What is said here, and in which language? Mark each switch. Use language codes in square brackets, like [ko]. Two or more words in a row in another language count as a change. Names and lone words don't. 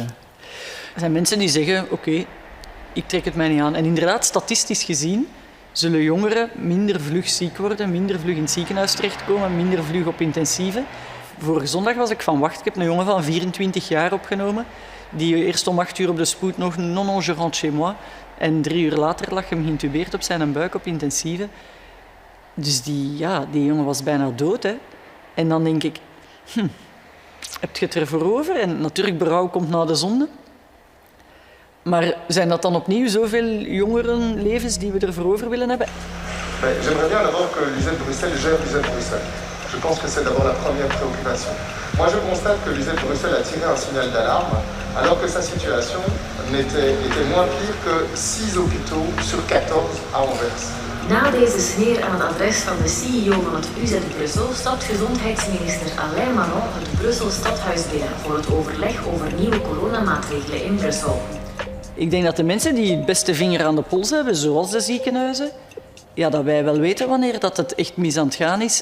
[nl] Er zijn mensen die zeggen, oké, ik trek het mij niet aan. En inderdaad, statistisch gezien zullen jongeren minder vlug ziek worden, minder vlug in het ziekenhuis terechtkomen, minder vlug op intensieve. Vorige zondag was ik van wacht. Ik heb een jongen van 24 jaar opgenomen. die eerst om 8 uur op de spoed nog [fr] non, je rentre chez moi. [nl] En 3 uur later lag hem geïntubeerd op zijn buik op intensieve. Dus die jongen was bijna dood. Hè. En dan denk ik, heb je het ervoor over? En natuurlijk, berouw komt na de zonde. Maar zijn dat dan opnieuw zoveel jongerenlevens die we ervoor over willen hebben? [fr] J'aimerais bien d'abord que l'UZ Bruxelles gère l'UZ Bruxelles. Je pense que c'est d'abord la première préoccupation. Moi, je constate que l'UZ Bruxelles a tiré un signal d'alarme, alors que sa situation était moins pire que 6 hôpitaux sur 14 à Anvers. [nl] Na deze sneer aan het adres van de CEO van het UZ Brussel stapt gezondheidsminister Alain Maron het Brussel stadhuis binnen voor het overleg over nieuwe coronamaatregelen in Brussel. Ik denk dat de mensen die het beste vinger aan de pols hebben, zoals de ziekenhuizen, dat wij wel weten wanneer dat het echt mis aan het gaan is.